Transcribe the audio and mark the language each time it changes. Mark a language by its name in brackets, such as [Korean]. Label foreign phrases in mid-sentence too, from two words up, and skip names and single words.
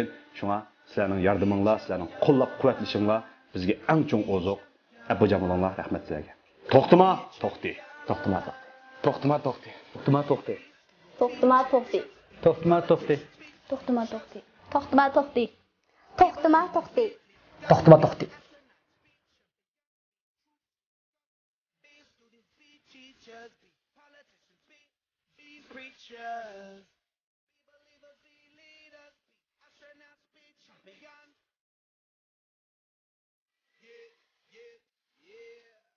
[Uzbek] Shunga sizlarning yordaminglar, sizlarning qo'llab-quvvatlashinglar bizga eng cho'ng oziq. Apojan bo'linglar, rahmat sizlarga. To'xtama, to'xti. To'xtama, to'xti. To'xtama, to'xti. To'xtama, to'xti. To'xtama, to'xti. To'xtama, to'xti. To'xtama, to'xti. To'xtama, to'xti. To'xtama, to'xti. [English] Preachers, be believers, be leaders, be astronauts, be champions. Yeah, yeah, yeah.